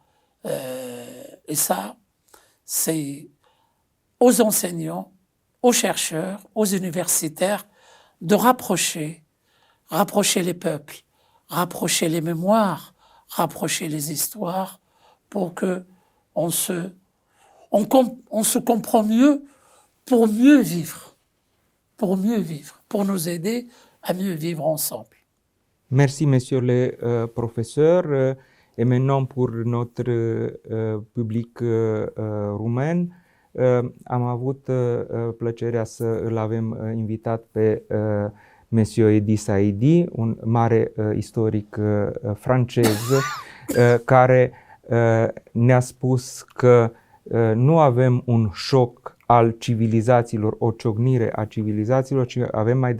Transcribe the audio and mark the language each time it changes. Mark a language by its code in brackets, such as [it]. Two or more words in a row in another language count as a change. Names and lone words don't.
[fr] Et ça, c'est aux enseignants, aux chercheurs, aux universitaires de rapprocher les peuples, rapprocher les mémoires, rapprocher les histoires pour que on se comprend mieux pour mieux vivre, pour nous aider à mieux vivre ensemble. Merci, messieurs les professeurs. Et maintenant, pour notre public [ro] rumen, am avut plăcerea să îl avem invitat pe Monsieur Edi Saidi, un mare istoric francez, care ne-a spus că nu avem un șoc al civilizațiilor, o ciocnire a civilizațiilor, ci avem mai